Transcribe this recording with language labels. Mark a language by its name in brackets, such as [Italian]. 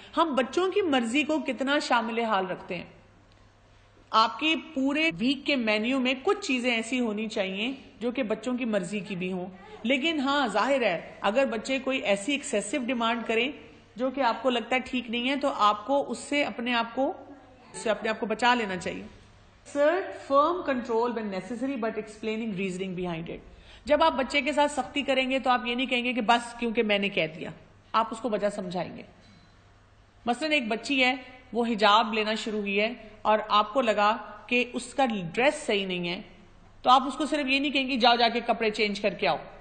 [Urdu] ہم بچوں کی مرضی کو کتنا شامل حال رکھتے ہیں. آپ کے پورے ویک کے مینیو میں کچھ چیزیں ایسی ہونی چاہیے جو کہ بچوں کی مرضی کی بھی ہوں. لیکن ہاں ظاہر ہے اگر بچے کوئی ایسی ایکسیسو ڈیمانڈ کریں جو کہ آپ کو لگتا ہے ٹھیک نہیں ہے تو آپ کو اس سے اپنے آپ کو بچا لینا چاہیے. [English] Assert firm control when necessary but explaining reasoning behind it. [Urdu] جب آپ بچے کے ساتھ سختی کریں گے تو آپ یہ نہیں کہیں گے کہ بس کیونکہ میں نے کہہ دیا، آپ اس کو وجہ سمجھائیں گے. مثلا ایک بچی ہے وہ حجاب لینا شروع ہوئی ہے اور آپ کو لگا کہ اس کا ڈریس صحیح نہیں ہے تو آپ اس کو صرف یہ نہیں کہیں گے جاؤ جا کے کپڑے چینج کر کے آؤ.